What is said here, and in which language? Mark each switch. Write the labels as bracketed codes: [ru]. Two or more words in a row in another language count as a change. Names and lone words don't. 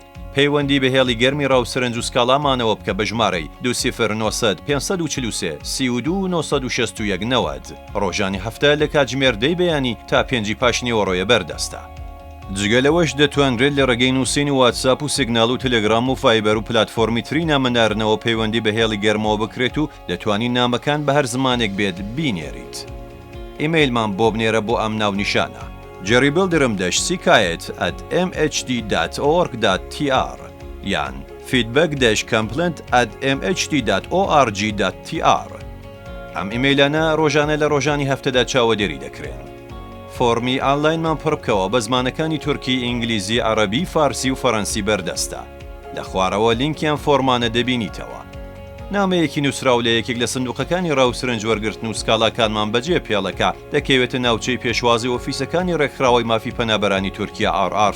[ckb] پەیوەندی بە هێڵی گەرمی ڕاوسەرنج و سکاڵامانەوە بکە بە ژمارەی 20 543 32 961 90 ڕۆژانی هەفتە لە کاتژمێر 10 بەیانی تا 5 پاشنیوەڕۆیە بەردەستە. جگە لەوەش دەتوانرێت لە ڕێگەی نووسین و واتساپ و سیگنال و تەلەگرام و فایبەر و پلاتفۆرمی تری نامەنارنەوە پەیوەندی بە هێڵی گەرمەوە بکرێت و دەتوانین نامەکان بە هەر زمانێک بێت بینێریت. ئیمەیلمان بۆ بنێرە بۆ ئەم ناونیشانە: jerrybuilderm-ckayet@mhd.org.tr یان feedback-complaint@mhd.org.tr. ئەم ئیمەیلانە ڕۆژانە لە ڕۆژانی هەفتەدا چاوەدێری دەکرێن. فۆرمی ئانلاینمان پڕ بکەوە بە زمانەکانی تورکی، ئینگلیزی، عەرەبی، فارسی و فەڕەنسی بەردەستە. لە خوارەوە لینکیان فۆرمانە دەبینیتەوە. نامەیەکی نووسراو لە یەکێک لە سندوقەکانی ڕاوسەرنج وەرگرتن و سکاڵاکانمان بەجێ پێڵەکە دەکەوێتە ناوچەی پێشوازی ئۆفیسەکانی ڕێکخراوەی مافی پەنابەرانی تورکیا RRT.